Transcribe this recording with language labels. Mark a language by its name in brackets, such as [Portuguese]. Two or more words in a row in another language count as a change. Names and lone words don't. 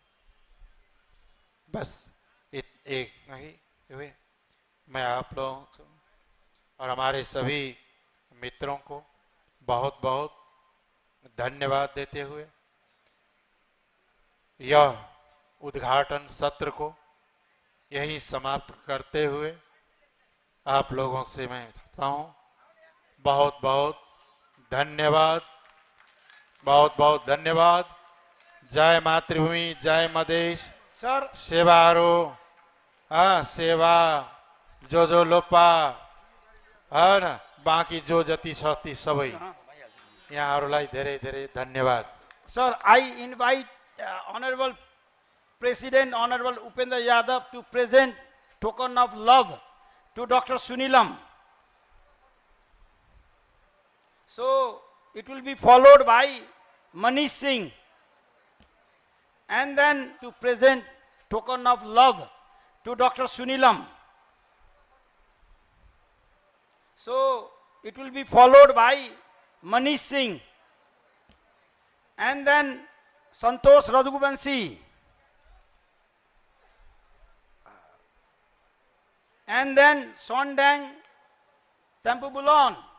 [Hindi] बस एक नहीं हुए मैं आप लोगों को और हमारे सभी मित्रों को बहुत बहुत धन्यवाद देते हुए यह उद्घाटन सत्र को यही समाप्त करते हुए आप लोगों से मैं कहता हूं बहुत बहुत धन्यवाद, बहुत बहुत धन्यवाद। जय मातृभूमि, जय मदेश। [Nepali] सर सेवारो सेवा जो लोपा है न, बाँकी जो जति शक्ति सबै यहाँहरूलाई धेरै धेरै धन्यवाद। [English] Sir, I invite Honorable President, Honorable Upendra Yadav to present token of love to Dr. Sunilam. So, it will be followed by Manish Singh. And then to present token of love to Dr. Sunilam. So, it will be followed by Manish Singh. And then Santosh Rajguvanshi. And then Sondang Tampubulon.